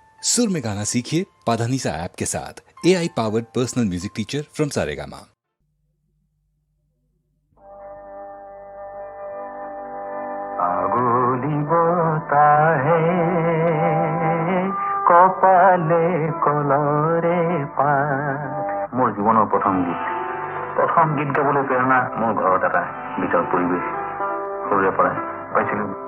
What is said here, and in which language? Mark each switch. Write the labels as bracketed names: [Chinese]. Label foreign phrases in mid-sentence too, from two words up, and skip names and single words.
[Hindi] सुर में गाना सीखिए पाधानीसा ऐप के साथ। [English] AI powered personal music teacher from Saregama. [Assamese] কপালে কলরে পাত মোৰ জীৱনৰ প্ৰথম গীত গাবলৈ প্ৰেৰণা মোৰ ঘৰত এটা গীতৰ পৰিৱেশ সৰুৰে পৰাই পাইছিলোঁ।